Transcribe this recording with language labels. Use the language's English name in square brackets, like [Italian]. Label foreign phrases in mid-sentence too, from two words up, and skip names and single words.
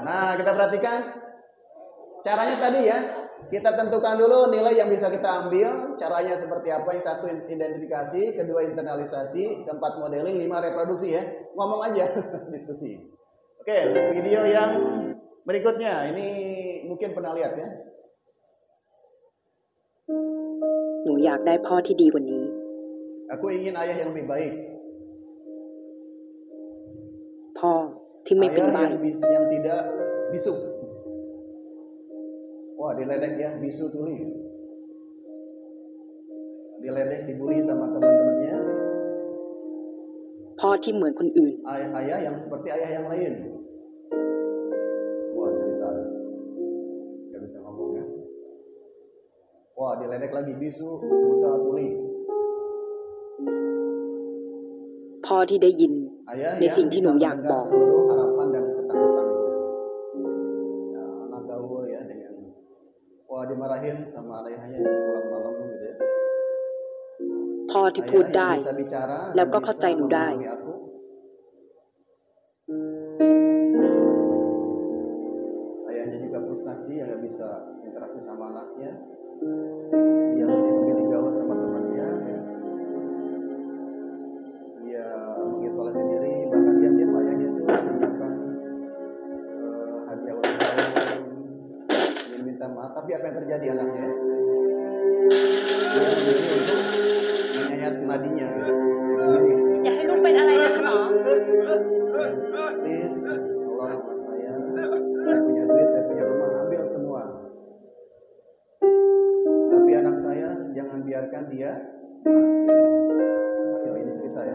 [Indonesian] Nah kita perhatikan caranya tadi ya. Kita tentukan dulu nilai yang bisa kita ambil. Caranya seperti apa? Yang satu identifikasi, kedua internalisasi, keempat modeling, 5 reproduksi ya. Ngomong aja, diskusi. Oke, video yang berikutnya. Ini mungkin pernah lihat ya. [Thai] หนูอยากได้พ่อที่ดีกว่านี้ [Indonesian] Aku ingin ayah yang lebih baik. [Thai] พ่อที่ไม่เป็น [Indonesian] Ayah [Thai] ใบ้ [Indonesian] yang tidak bisu. Wah, diledek ya, bisu tuli. Diledek, dibully sama teman-temannya. [Thai] พ่อที่เหมือนคนอื่น [Indonesian] Ayah yang seperti ayah yang lain. Wah, cerita. Gak bisa ngomong ya. Wah, diledek lagi, bisu, buta, tuli. [Thai] พ่อที่ได้ยิน [Indonesian] Ayah [Thai] ใน [Indonesian] yang [Thai] สิ่งที่หนู [Indonesian] bisa [Thai] อยากบ [Indonesian] mendengar [Thai] อก [Indonesian] seluruh harapan dan ketakutan. Ya, anak gaul ya dengan wah dimarahin sama ayahnya malam-malam gitu ya. [Thai] พ่อที่พูด [Indonesian] Ayah [Thai] ได้ [Indonesian] yang bisa bicara [Thai] แล้ว [Indonesian] dan [Thai] ก็เข้าใจ [Indonesian] bisa [Thai] หนูได้ [Indonesian] memahami aku. Ayahnya juga frustasi yang nggak bisa interaksi sama anaknya. Dia lebih memilih gaul sama temannya. Ya. pergi sekolah sendiri, bahkan diam-diam ayahnya itu menyiapkan hadiah ulang tahun, ingin minta maaf. Tapi apa yang terjadi anaknya? Dia memilih untuk menyayat nadinya. Jangan lupa [Thai] อะไรนะคะ [Indonesian] Please, tolong anak saya punya duit, saya punya rumah, ambil semua. Tapi anak saya jangan biarkan dia mati. Ayo, ini cerita ya.